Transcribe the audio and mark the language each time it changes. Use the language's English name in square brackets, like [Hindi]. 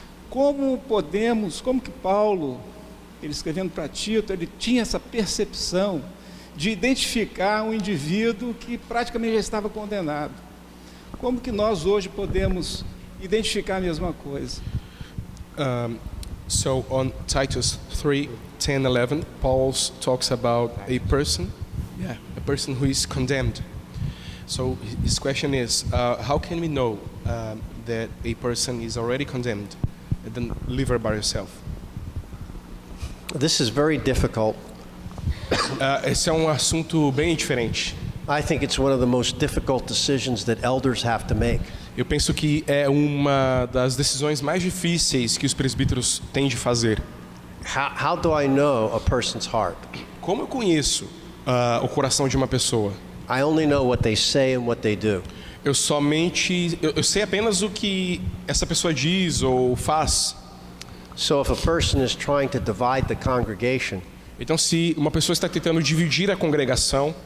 [Portuguese] Como que Paulo, ele escrevendo para Tito, ele tinha essa percepção de identificar um indivíduo que praticamente já estava condenado? Como que nós hoje podemos identificar a mesma coisa? [English] So on Titus 3, 10, 11, Paul talks about a person who is condemned. So his question is, how can we know that a person is already condemned and then live by yourself? This is very difficult. [Portuguese] Esse é um assunto bem diferente. [English] I think it's one of the most difficult decisions that elders have to make. [Portuguese] Eu penso que é uma das decisões mais difíceis que os presbíteros têm de fazer. [English] How do I know a person's heart? [Portuguese] Como eu conheço o coração de uma pessoa? [English] I only know what they say and what they do. [Portuguese] Eu sei apenas o que essa pessoa diz ou faz. [English] So if a person is trying to divide the congregation, [Portuguese] Então, se uma pessoa está tentando dividir a congregação,